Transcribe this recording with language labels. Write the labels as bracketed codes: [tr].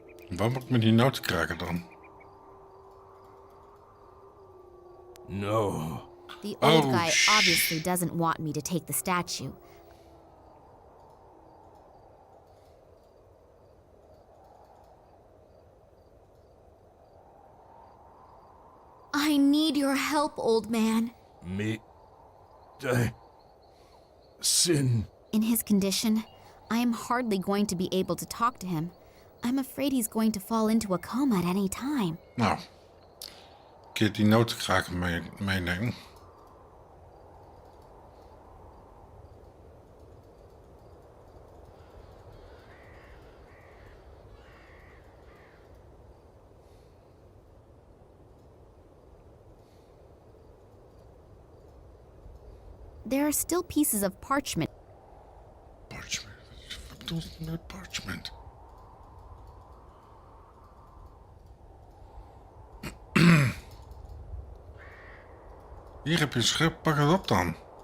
[nl] Waar moet ik met die noten kraken dan? [en] No. The old Oh, guy obviously doesn't want me to take the statue. I need your help, old man. Me. Sin. In his condition, I am hardly going to be able to talk to him. I'm afraid he's going to fall into a coma at any time. [nl] Nou, een keer die notenkraken meenemen. [en] There are still pieces of parchment. Parchment. [nl] Wat bedoelt het met parchment? Hier heb je een schep, pak het op dan.